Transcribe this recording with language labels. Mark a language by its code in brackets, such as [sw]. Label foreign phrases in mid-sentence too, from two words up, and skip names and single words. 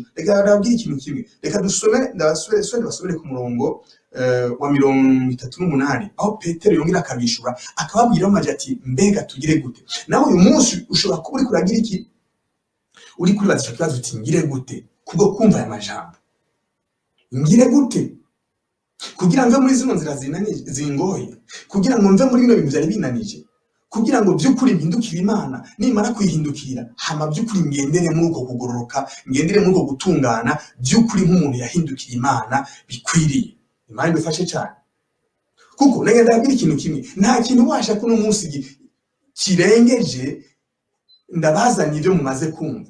[rn] Reka ndababwira ikintu kimwe, reka dusome ndabasubire ku murongo wa 38, aho Petero yongera akabishura akababwira amaje ati mbega tugire gute? Nawe uyu munsi ushobora kuba uri kuragira iki, uri kuribaza ico kibazo uti ngire gute, kubwo kumva aya majambo. Ngire gute kugira ngo mve muri zino nzira zingoye, kugira ngo mve muri bino bintu byari binanije, kugira ngo by'ukuri mpindukire Imana. Nimara kwihindukira hama by'ukuri ngendere muri uko kugororoka, ngendere muri uko gutungana, by'ukuri nk'umuntu yahindukiye Imana bikwiriye. Imana idufashe cyane. Kuko nagenda ndabwira ikintu kimwe, nta kintu washa kuno munsi kirengeje ndabazaniye ibyo mumaze kumva.